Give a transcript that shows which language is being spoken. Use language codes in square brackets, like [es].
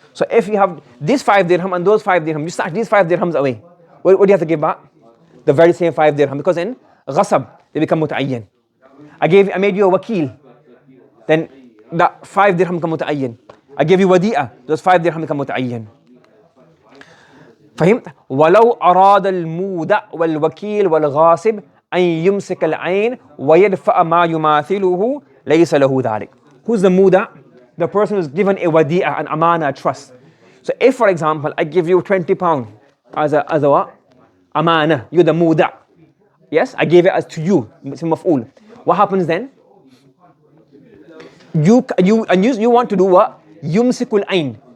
[en] So if you have these 5 dirham and those 5 dirham, you snatch these 5 dirhams away. What do you have to give back? The very same 5 dirham. Because in ghasab, they become muta'ayyan. I made you a wakil. Then that 5 dirham become muta'ayyan. I gave you wadi'a. Those 5 dirham become muta'ayyan. [ar] فهمت؟ ولو أراد المودع والوكيل والغاصب أن يمسك العين ويدفع ما يماثله ليس له ذلك. [en] Who's the muda? The person who's given a wadi'a, an amana, a trust. So if, for example, I give you 20 pounds as a what? Amana, you're the muda. Yes, I gave it as to you. It's maf'ul. What happens then? You want to do what? Yumsikul ain.